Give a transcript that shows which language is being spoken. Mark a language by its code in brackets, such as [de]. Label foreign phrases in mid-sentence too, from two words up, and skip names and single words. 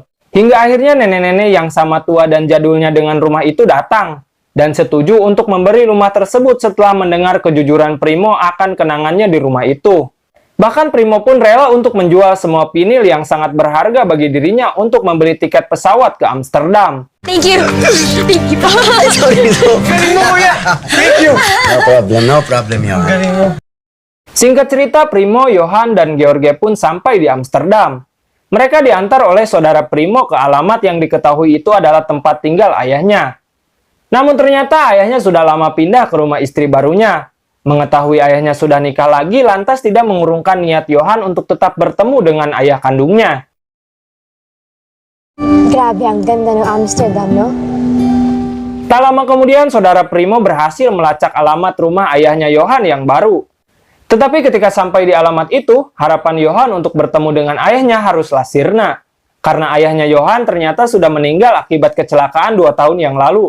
[id] Hingga akhirnya nenek-nenek yang sama tua dan jadulnya dengan rumah itu datang dan setuju untuk memberi rumah tersebut setelah mendengar kejujuran Primo akan kenangannya di rumah itu. Bahkan Primo pun rela untuk menjual semua pinil yang sangat berharga bagi dirinya untuk membeli tiket pesawat ke Amsterdam. [en] Thank you. Thank you. Sorry, so. [tl] Galing mo, kuya! [en] Thank you! No problem, Johan. [tl] Galing mo. [id] Singkat cerita, Primo, Johan, dan George pun sampai di Amsterdam. Mereka diantar oleh saudara Primo ke alamat yang diketahui itu adalah tempat tinggal ayahnya. Namun ternyata ayahnya sudah lama pindah ke rumah istri barunya. Mengetahui ayahnya sudah nikah lagi, lantas tidak mengurungkan niat Johan untuk tetap bertemu dengan ayah kandungnya. [tl] Grabe, ang ganda ng Amsterdam, no? [id] Tak lama kemudian, saudara Primo berhasil melacak alamat rumah ayahnya Johan yang baru. Tetapi ketika sampai di alamat itu, harapan Johan untuk bertemu dengan ayahnya haruslah sirna. Karena ayahnya Johan ternyata sudah meninggal akibat kecelakaan 2 tahun yang lalu.